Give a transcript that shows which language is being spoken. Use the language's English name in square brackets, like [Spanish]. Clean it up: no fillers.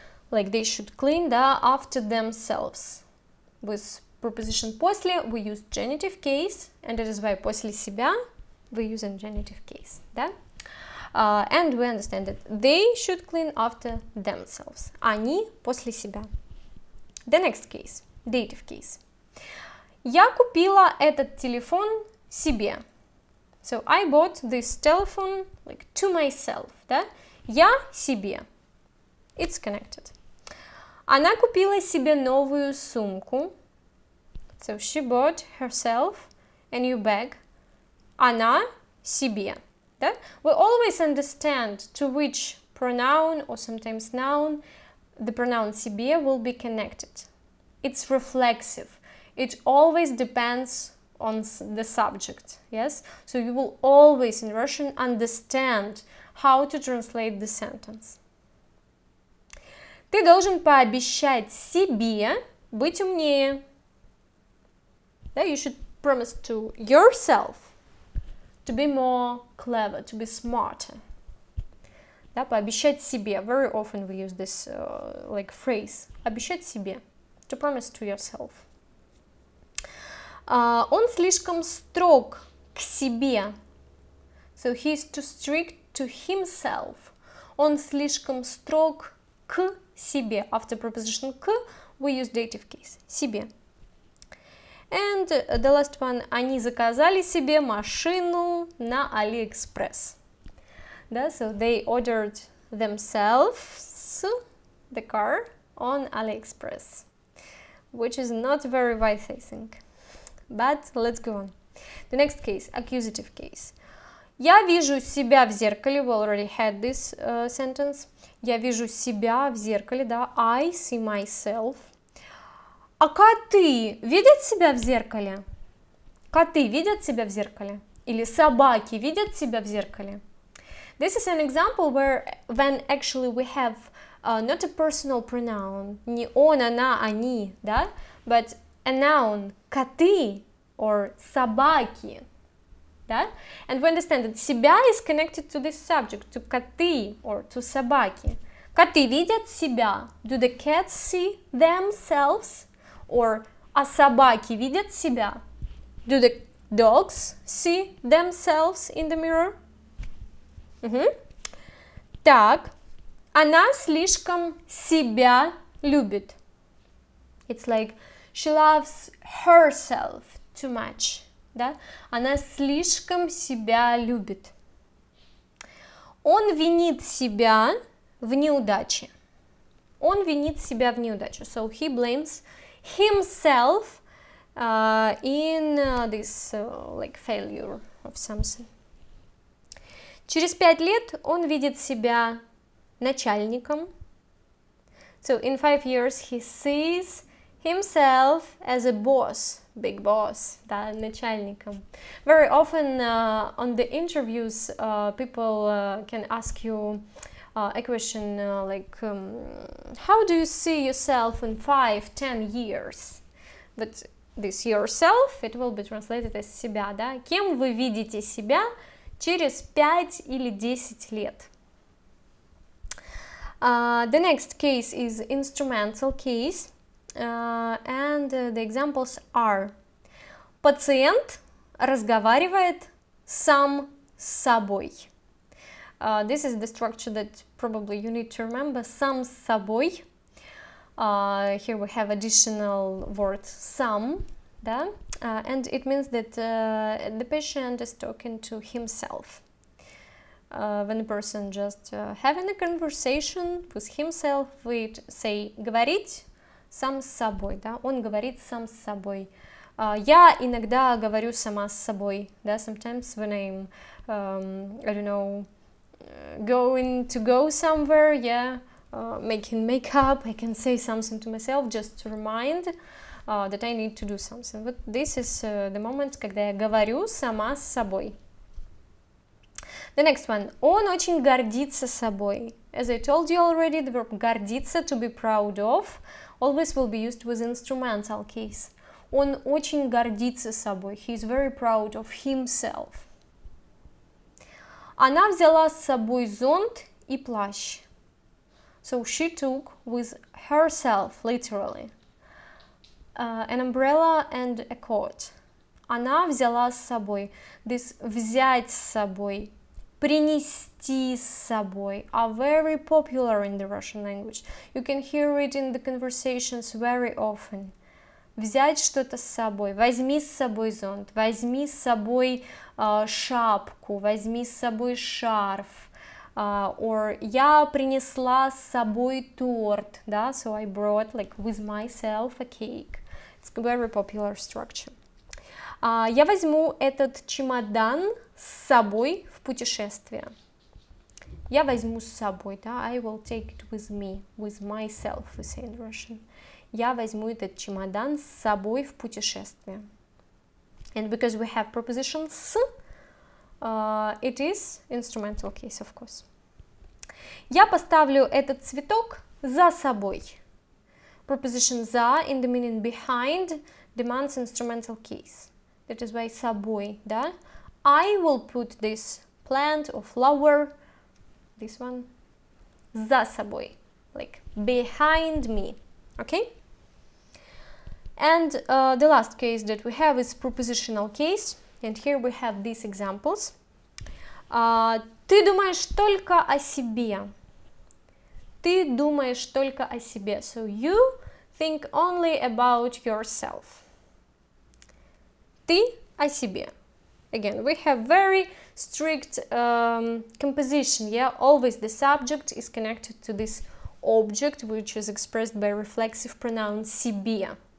[English] Like they should clean, да, after themselves. With preposition после we use genitive case, and that is why [Russian] после себя [English] we use in genitive case, да? And we understand that they should clean after themselves. [Russian] Они после себя. [English] The next case, dative case. [Russian] Я купила этот телефон себе. [English] So I bought this telephone like to myself, да? [Russian] Я себе. [English] It's connected. [Russian] Она купила себе новую сумку. [English] So she bought herself a new bag. [Russian] Она себе. Да? [English] We always understand to which pronoun or sometimes noun the pronoun себе will be connected. It's reflexive. It always depends on the subject, yes? So you will always in Russian understand how to translate the sentence. [Russian] Ты должен пообещать себе быть умнее. [English] Да, you should promise to yourself to be more clever, to be smarter. [Russian] Да, пообещать себе. [English] Very often we use this like phrase. [Russian] Обещать себе. [English] To promise to yourself. [Russian] Он слишком строг к себе. [English] So he is too strict to himself. [Russian] Он слишком строг к себе. [English] After preposition к, we use dative case. Себе. And the last one. [Russian] Они заказали себе машину на AliExpress. [English] Да, so they ordered themselves the car on AliExpress. Which is not very wise, I think. But let's go on. The next case, accusative case. [Russian] Я вижу себя в зеркале. [English] We already had this sentence. [Russian] Я вижу себя в зеркале, да. [English] I see myself. [Russian] А коты видят себя в зеркале? Коты видят себя в зеркале? Или собаки видят себя в зеркале? [English] This is an example where when actually we have not a personal pronoun, [Russian] не он, она, они, [English] да, but a noun, коты or собаки, да, and we understand that себя is connected to this subject, to коты or to собаки. [Russian] Коты видят себя. [English] Do the cats see themselves? [Russian] Or а собаки видят себя? [English] Do the dogs see themselves in the mirror? [Russian] Так, она слишком себя любит. [English] It's like she loves herself too much. [Russian] Да? Она слишком себя любит. Он винит себя в неудаче. Он винит себя в неудаче. [English] So he blames himself in this like failure of something. [Russian] Через 5 лет он видит себя начальником. [English] So in 5 years he sees himself as a boss, big boss, да, начальником. Very often on the interviews people can ask you a question like how do you see yourself in 5-10 years? But this yourself, it will be translated as себя, да? [Russian] Кем вы видите себя через 5 или 10 лет? [English] The next case is instrumental case, and the examples are: пациент [Russian] разговаривает сам с собой. [English] This is the structure that probably you need to remember. [Russian] Сам с собой. [English] Here we have additional word сам, да? And it means that the patient is talking to himself. When a person just having a conversation with himself, we say [Russian] говорить сам с собой, [English] да? [Russian] Он говорит сам с собой. Я иногда говорю сама с собой, да? [English] Sometimes when I'm, I don't know, going to go somewhere, yeah, making makeup, I can say something to myself just to remind that I need to do something. But this is the moment, [Russian] когда я говорю сама с собой. [English] The next one. [Russian] Он очень гордится собой. [English] As I told you already, the verb гордиться, to be proud of, always will be used with instrumental case. [Russian] Он очень гордится собой. [English] He is very proud of himself. [Russian] Она взяла с собой зонт и плащ. [English] So she took with herself, literally, an umbrella and a coat. [Russian] Она взяла с собой. [English] This [Russian] взять с собой, принести с собой [English] are very popular in the Russian language. You can hear it in the conversations very often. [Russian] Взять что-то с собой. Возьми с собой зонт, возьми с собой шапку, возьми с собой шарф. Or я принесла с собой торт, да? [English] So I brought, like, with myself a cake. It's a very popular structure. [Russian] Я возьму этот чемодан с собой в путешествие. Я возьму с собой, да? [English] I will take it with me, with myself, we say in Russian. [Russian] Я возьму этот чемодан с собой в путешествие. [English] And because we have preposition с, it is instrumental case, of course. Я поставлю этот цветок за собой. Preposition за in the meaning behind demands instrumental case. That is why собой, да? I will put this plant or flower, this one, [Russian] за собой, [English] like behind me, okay? And the last case that we have is prepositional case, and here we have these examples. [Russian] Ты думаешь только о себе. Ты думаешь только о себе. [English] So you think only about yourself. [Russian] Ты о себе. [English] Again, we have very strict composition. Yeah, always the subject is connected to this object, which is expressed by reflexive pronoun себе.